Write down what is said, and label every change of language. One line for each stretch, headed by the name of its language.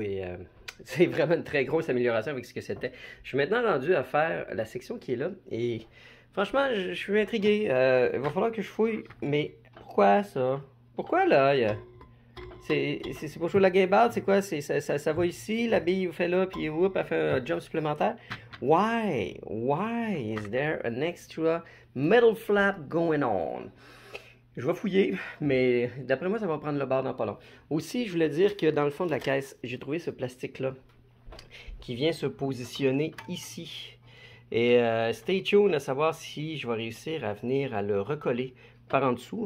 French: Et c'est vraiment une très grosse amélioration avec ce que c'était. Je suis maintenant rendu à faire la section qui est là. Et franchement, je suis intrigué. Il va falloir que je fouille. Mais pourquoi ça? Pourquoi là? C'est pour jouer la gamebard, c'est quoi? Ça va ici, la bille fait là, puis whoop, elle fait un jump supplémentaire.
English: Why? Why is there an extra metal flap going on?
French: Je vais fouiller, mais d'après moi, ça va prendre le bar dans pas long. Aussi, je voulais dire que dans le fond de la caisse, j'ai trouvé ce plastique-là qui vient se positionner ici. Et
English: stay tuned
French: à savoir si je vais réussir à venir à le recoller par en dessous.